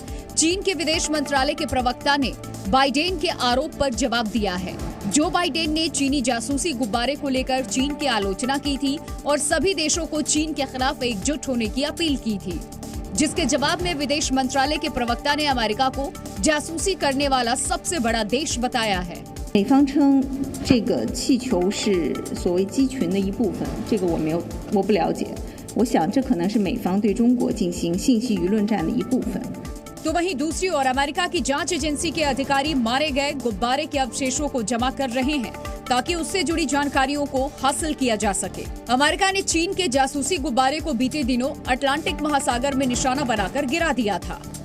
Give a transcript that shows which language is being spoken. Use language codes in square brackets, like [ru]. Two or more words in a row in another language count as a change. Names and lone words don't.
[hi] चीन के विदेश मंत्रालय के प्रवक्ता ने बाइडेन के आरोप पर जवाब दिया है। जो बाइडेन ने चीनी जासूसी गुब्बारे को लेकर चीन की आलोचना की थी और सभी देशों को चीन के खिलाफ एकजुट होने की अपील की थी, जिसके जवाब में विदेश मंत्रालय के प्रवक्ता ने अमेरिका को जासूसी करने वाला सबसे बड़ा देश बताया है। [zh] 美方称这个气球是所谓机群的一部分，这个我不了解。我想这可能是美方对中国进行信息舆论战的一部分。 [hi] तो वहीं दूसरी ओर अमेरिका की जांच एजेंसी के अधिकारी मारे गए गुब्बारे के अवशेषों को जमा कर रहे हैं ताकि उससे जुड़ी जानकारियों को हासिल किया जा सके। अमेरिका ने चीन के जासूसी गुब्बारे को बीते दिनों अटलांटिक महासागर में निशाना बनाकर गिरा दिया था।